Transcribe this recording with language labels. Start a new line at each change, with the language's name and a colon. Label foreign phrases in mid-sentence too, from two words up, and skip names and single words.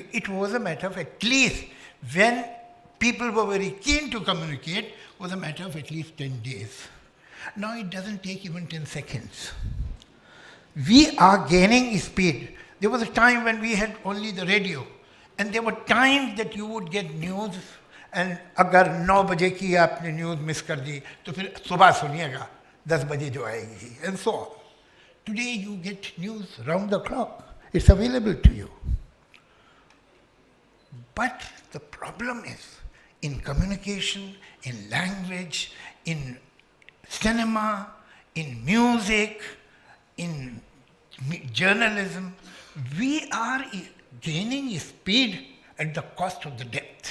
English: It was a matter of at least, when people were very keen to communicate, was a matter of at least 10 days. Now it doesn't take even 10 seconds. We are gaining speed. There was a time when we had only the radio, and there were times that you would get news, and
Hindi: अगर 9 बजे की आपने न्यूज़ मिस कर दी, तो फिर सुबह सुनिएगा, 10 बजे जो आएगी,
English: and so on. Today you get news round the clock. It's available to you. But the problem is, in communication, in language, in cinema, in music, in journalism, we are gaining speed at the cost of the depth.